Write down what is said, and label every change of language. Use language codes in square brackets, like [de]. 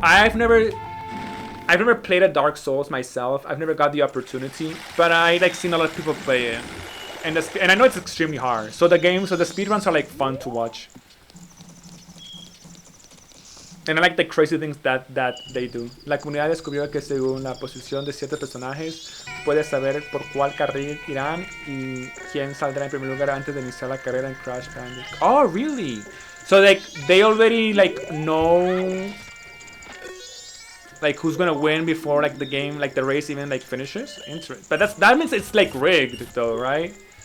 [en] I've never played a Dark Souls myself. I've never got the opportunity, but I like seen a lot of people play it, and I know it's extremely hard. So the speedruns are like fun to watch, and I like the crazy things that they do. [es] La comunidad descubrió que según la posición de ciertos personajes puedes saber por cuál carril irán y quién saldrá en primer lugar antes de iniciar la carrera en Crash Bandicoot. [en] Oh, really? So like they already like know like who's gonna win before like the game, like the race even like finishes. Interesting. But that means it's like rigged though, right?